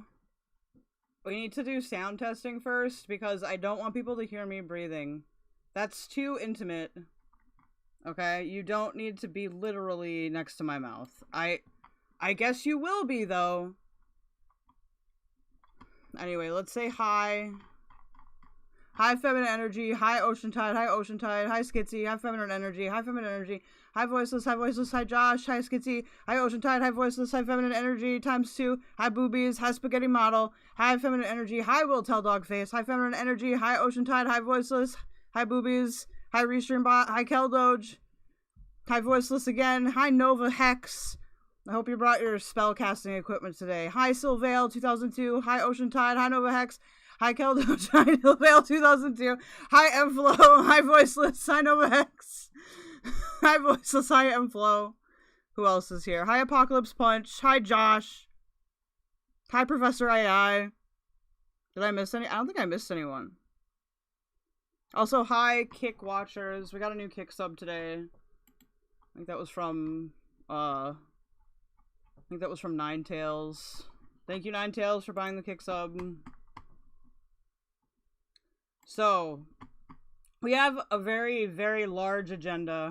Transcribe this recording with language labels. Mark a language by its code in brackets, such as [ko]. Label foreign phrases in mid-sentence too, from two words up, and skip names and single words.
[en] We need to do sound testing first because I don't want people to hear me breathing. That's too intimate. Okay? You don't need to be literally next to my mouth. I guess you will be, though. Anyway, let's say hi. Hi, feminine energy. Hi, ocean tide. Hi, ocean tide. Hi, skitsy. Hi, feminine energy. Hi, feminine energy. Hi, voiceless. Hi, voiceless. Hi, Josh. Hi, skitsy. Hi, ocean tide. Hi, voiceless. Hi, feminine energy ×2. Hi, boobies. Hi, spaghetti model. Hi, feminine energy. Hi, will tell dog face. Hi, feminine energy. Hi, ocean tide. Hi, voiceless. Hi, boobies. Hi, restream bot. Hi, keldoge. Hi, voiceless again. Hi, Nova Hex. I hope you brought your spellcasting equipment today. Hi, Sylvale 2002. Hi, ocean tide. Hi, Nova Hex. Hi, keldoge. Hi, Sylvale 2002. Hi, Mflow. Hi, voiceless. Hi, Nova Hex. Hi, voiceless. Hi, Mflow. Who else is here? Hi, Apocalypse Punch. Hi, Josh. Hi, Professor AI. Did I miss any? I don't think I missed anyone. Also, hi, Kick Watchers. We got a new Kick sub today. I think that was from, Ninetails. Thank you, Ninetails, for buying the Kick sub. So, we have a very, very large agenda.